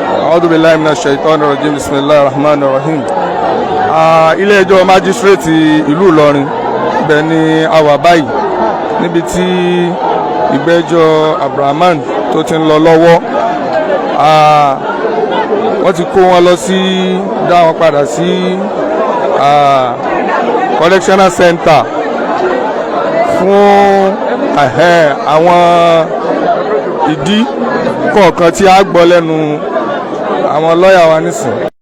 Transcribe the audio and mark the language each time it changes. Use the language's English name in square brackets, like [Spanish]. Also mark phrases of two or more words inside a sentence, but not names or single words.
[Arabic] أعوذ بالله من الشيطان الرجيم. بسم الله الرحمن الرحيم. [Yoruba] Ilé ẹjọ́ májísírèètì ìlú Ìlọrin ibẹ̀ ni a wà báyìí níbi tí ìgbẹ́jọ́ Abdulrahman tó ti ń lọ lọ́wọ́. Wọ́n ti kó wọn lọ sí dá wọn padà sí [English] correctional center [Yoruba] fún àwọn ìdí kọ̀ọ̀kan tí a gbọ́ lẹ́nu àwọn lọ́ọ̀yà wa nísìn.